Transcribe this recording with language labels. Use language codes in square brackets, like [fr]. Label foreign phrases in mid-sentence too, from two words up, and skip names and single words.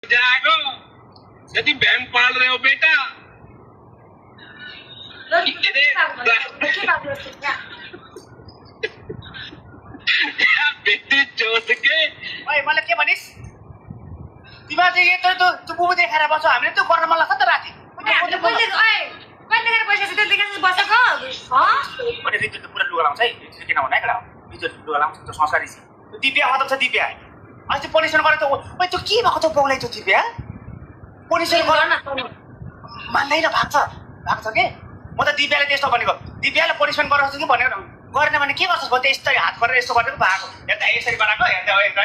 [hi] जागो यदि बहन पाल रहे हो बेटा बेटी जोश के [ne] मलाई के भनिस् तिमीले चाहिँ यत्रो त्यो बुबु देखाएर बस्छौ हामीले त्यो गर्न मलाई कता राति भने रिजु त पुरा लुगा लाउँछ है रिजु किन भने कडा रिजु लुगा लाउँछ त संस्कारी छ दिव्या खतम छ दिव्या अहिले चाहिँ पनिसन गरेर त ओइ त्यो के भएको त बोलाइ त्यो दिव्या पनिसन गर मान्दैन भाग्छ के म त दिव्याले त्यस्तो भनेको दिव्याले पनिसमेन्ट गराउँछ कि भनेर गरेन भने के गर्छस् भने यस्तै हात गरेर यस्तो गरेको भएको हेर्दा यसरी बनाएको हेर्दा